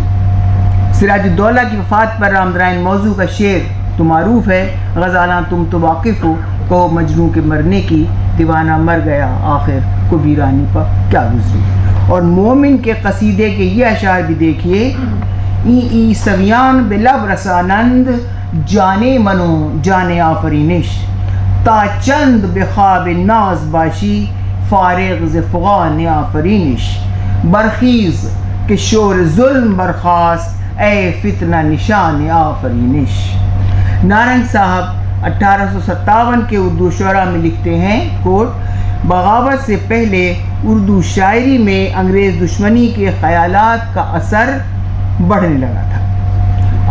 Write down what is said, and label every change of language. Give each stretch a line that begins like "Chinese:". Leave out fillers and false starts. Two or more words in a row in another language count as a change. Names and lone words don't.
Urdu: سراج الدولہ کی وفات پر رام نارائن موضوع کا شعر تو معروف ہے: غزالاں تم تو واقف ہو، کہو مجنوں کے مرنے کی، دیوانہ مر گیا آخر کو ویرانی پر کیا گزری۔ اور مومن کے قصیدے کے یہ اشعار بھی دیکھیے:
Persian: ای سویان بلب رسانند، جانے منو جانے آفرینش، تا چند بخواب ناز باشی، فارغ ز فغان آفرینش، برخیز کہ شور ظلم برخاست، اے فتنہ نشان آفرینش۔
Urdu: نارنگ صاحب 1857 کے اردو شعراء میں لکھتے ہیں، کوٹ: بغاوت سے پہلے اردو شاعری میں انگریز دشمنی کے خیالات کا اثر بڑھنے لگا تھا۔